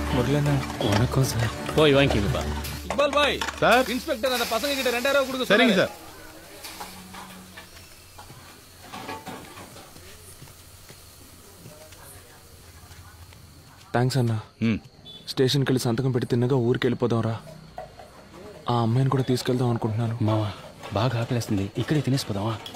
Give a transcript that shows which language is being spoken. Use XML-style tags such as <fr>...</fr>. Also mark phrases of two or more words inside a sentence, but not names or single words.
<ta>வரலண்ணா. வணக்கம் சார். போய் வாங்கிக்கப்பா. இக்பால் பாய் சார். இன்ஸ்பெக்டர் அந்த பசங்க கிட்ட 2000 கொடுக்க சரிங்க சார்.</ta> <te>థ్యాంక్స్ అన్నా. స్టేషన్కి వెళ్ళి సంతకం పెట్టి తిన్నగా ఊరికి వెళ్ళిపోదాం రా. ఆ అమ్మాయిని కూడా తీసుకెళ్దాం అనుకుంటున్నాను. మావా బాగా ఆకలేస్తుంది, ఇక్కడే తినేసిపోదామా?</te>